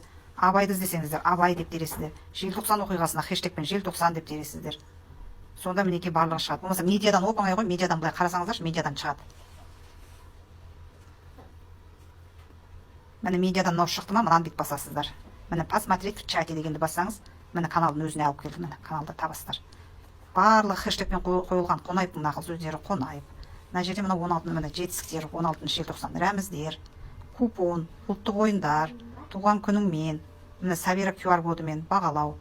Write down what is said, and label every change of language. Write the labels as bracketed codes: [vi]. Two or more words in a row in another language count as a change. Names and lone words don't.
[kk] Абайды іздесеңіздер, Абай деп тересіздер. Желтоқсан оқиғасына хэштегпен Желтоқсан деп тересіздер. Сонда мінекей барлығы шығады. Болмаса медиадан оп-оңай ғой, медиадан былай қарасаңыздаршы, медиадан шығады. Міне медиадан мынау шықты ма, мынаны бүйтіп басасыздар. Міне [ru] посмотреть в чате [kk] дегенді бассаңыз, міне каналдың өзіне алып келді, міне каналды табасыздар. Барлығы хэштегпен қойылған Қонаевтың нақыл сөздері Қонаев. Мына жерде мына 16 міне жетістіктер, 16 желтоқсан рәміздер, купон, ұлттық ойындар, туған күніңмен, міне Сабира QR кодымен бағалау.